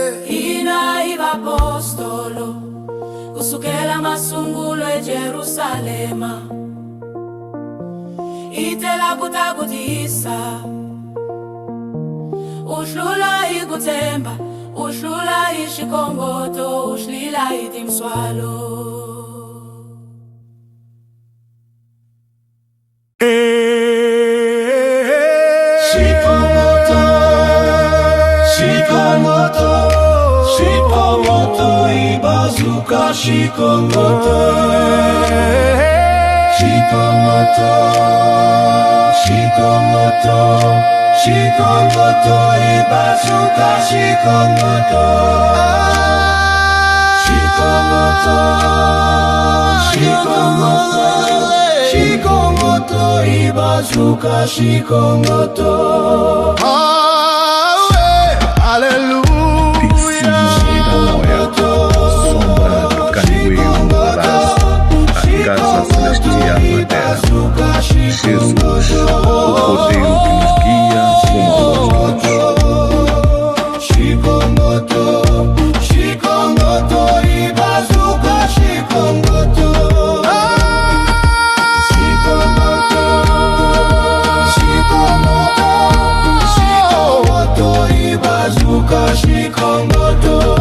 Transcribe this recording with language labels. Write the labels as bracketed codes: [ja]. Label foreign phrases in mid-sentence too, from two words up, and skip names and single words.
[ts] Hina hi vapostolo kusukela masungulo eJerusalema. Hitela kutakutisa, uhlula hi ku tshemba, uhlula hi xikongoto, uhlila hi tintswalo. Shikomoto ibazuka Shikomoto ibazuka Shikomoto Shikomoto ibazuka shikongoto. [pt] Casa celestial na terra. Jesus, o cordeiro que nos guia como apóstolos. [ts] Shikongoto, Shikongoto, ibazuka shikongoto. Shikongoto, Shikongoto, Shikongoto, ibazuka shikongoto.